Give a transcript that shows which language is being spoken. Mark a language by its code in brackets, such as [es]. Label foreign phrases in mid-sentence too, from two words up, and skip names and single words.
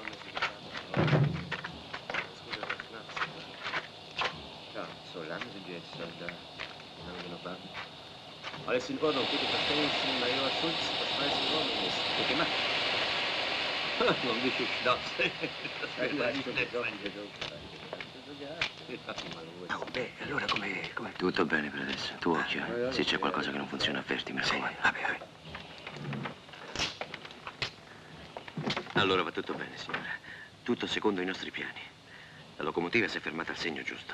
[de] Ja, so lange sind wir jetzt schon da. Wie lange wir noch warten? Alles in Ordnung, bitte verständigen Major Schulz, dass alles in Ordnung ist. Gut gemacht. Noch ein bisschen Schnaps. Das wäre nicht nett sein. [it] No, beh, allora come... Tutto bene per adesso. Tu occhio, Se c'è qualcosa che non funziona, avvertimi, mi raccomando. Vabbè. Allora va tutto bene, signora. Tutto secondo i nostri piani. La locomotiva si è fermata al segno giusto.